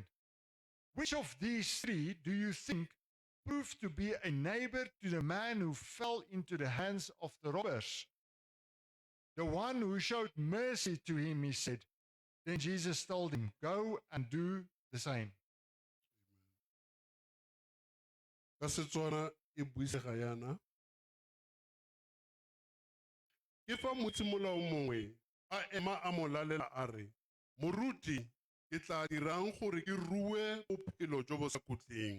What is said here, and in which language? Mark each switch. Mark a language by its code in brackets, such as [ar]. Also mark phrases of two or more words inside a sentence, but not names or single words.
[en] Which of these 3 do you think proved to be a neighbor to the man who fell into the hands of the robbers? The one who showed mercy to him, he said. Then Jesus told him, Go and do the same. [tn] Ka Setswana e buisega yana. Ke fa motsimolao mongwe a ema a mo lalela a re, Moruti, ke tla dirang gore ke rue bophelo jo bo sa khutleng.